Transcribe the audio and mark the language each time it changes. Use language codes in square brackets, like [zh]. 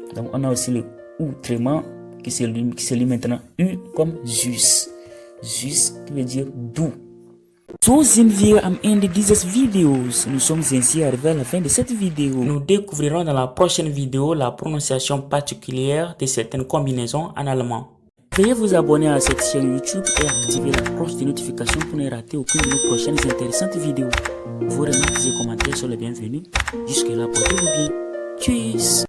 [fr] Donc, on a aussi le U tréma qui se lit maintenant U comme Zus. Zus qui veut dire doux. [de] So sind wir am Ende dieses Videos. [fr] Nous sommes ainsi arrivés à la fin de cette vidéo. Nous découvrirons dans la prochaine vidéo la prononciation particulière de certaines combinaisons en allemand. Veuillez vous abonner à cette chaîne YouTube et activer la cloche de notification pour ne rater aucune de nos prochaines intéressantes vidéos. Vos remarques et commentaires sont les bienvenus. Jusque là, portez-vous bien. Tchuss!